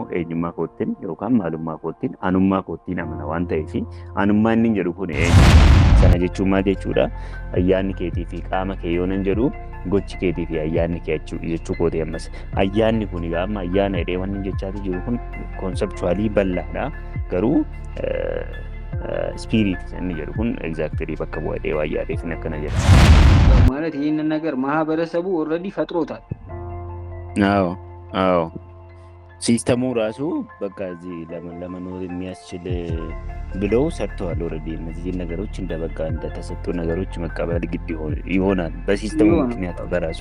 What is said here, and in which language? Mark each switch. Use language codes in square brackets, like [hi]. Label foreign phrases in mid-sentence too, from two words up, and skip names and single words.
[om] eenyummaa koottiin yookaan maalummaa koottiin anummaa koottiin amana waan ta'eef anummaa inni jedhu kun sana jechuun maal jechuudha ayyaanni keetii fi qaama kee yoo nan jedhu gochi keetii fi ayyaanni kee jechuu kootee ammas ayyaanni kun amma ayyaana hidhee waan jechaati jiru kun konseptuwaalii bal'aadha garuu spirit inni jedhu kun exactly bakka bu'ee waa yaadeef akkana jedha [am] ማለት ይሄንን ነገር ማህበረሰቡ ኦልሬዲ ፈጥሮታል። አዎ ሲስተሙ ራሱ በቃ እዚህ ለመኖር የሚያስችል ብለው ሰርተዋል። ኦልሬዲ እነዚህ ነገሮች እንደ በቃ እንደተሰጡ ነገሮች መቀበል ግድ ይሆናል በሲስተሙ ምክንያት በራሱ